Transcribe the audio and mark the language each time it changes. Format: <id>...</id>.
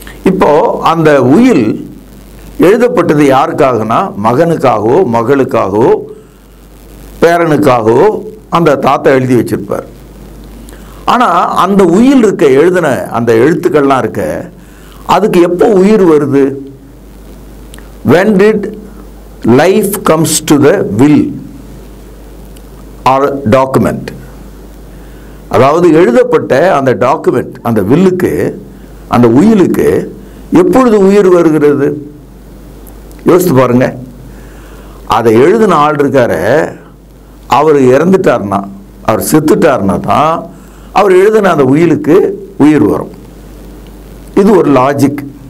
<ta>இப்போ அந்த உயில் எழுதப்பட்டது யாருக்காகனா, மகனுக்காகவோ மகளுக்காகவோ பேரனுக்காகவோ அந்த தாத்தா எழுதி வச்சிருப்பார். ஆனால் அந்த உயில் எழுதின அந்த எழுத்துக்கள்லாம் இருக்க, அதுக்கு எப்போ உயிர் வருது?</ta> <en>When did life comes to the will or document?</en> <ta>அதாவது எழுதப்பட்ட அந்த டாக்குமெண்ட், அந்த வில்லுக்கு, அந்த உயிலுக்கு எப்பொழுது உயிர் வருகிறது? யோசித்து பாருங்க. அதை எழுதின ஆள் இருக்காரு, அவர் இறந்துட்டார்னா, அவர் செத்துட்டார்னா தான் அவர் எழுதின அந்த உயிலுக்கு உயிர் வரும். இது ஒரு லாஜிக்.</ta>